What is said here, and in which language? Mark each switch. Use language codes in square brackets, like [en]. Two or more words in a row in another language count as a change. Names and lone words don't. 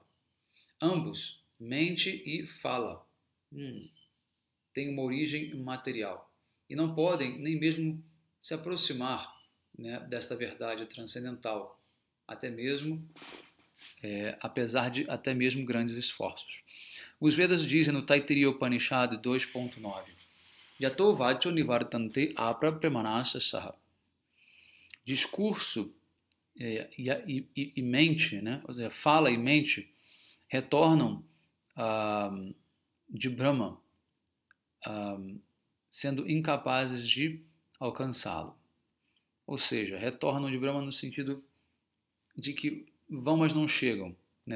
[pt] Ambos, mente e fala, têm uma origem material e não podem nem mesmo se aproximar, né, desta verdade transcendental, até mesmo apesar de até mesmo grandes esforços. Os Vedas dizem no Taittiriya Upanishad 2.9: [sa] यतो वाचो निवर्तन्ते अप्राप्यमनसा सह. [pt] Discurso e mente, né? Ou seja, fala e mente retornam de Brahma, sendo incapazes de alcançá-lo. Ou seja, retornam de Brahma no sentido de que vão, mas não chegam, né?